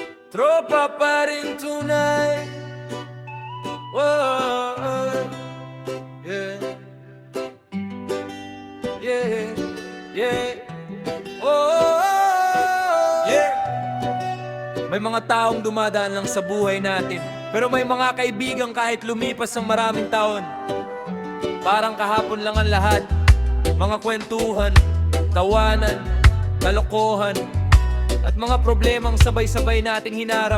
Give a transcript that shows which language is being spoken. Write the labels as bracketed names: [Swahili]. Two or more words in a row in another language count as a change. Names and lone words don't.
[Filipino] Tropa pa rin tunay. [English] Whoa, yeah, yeah, yeah. Oh, yeah. [Filipino] May mga taong dumadaan lang sa buhay natin, pero may mga kaibigan kahit lumipas ang maraming taon. Parang kahapon lang ang lahat. Mga kwentuhan, tawanan, kalokohan, at mga problemang sabay-sabay nating hinarap.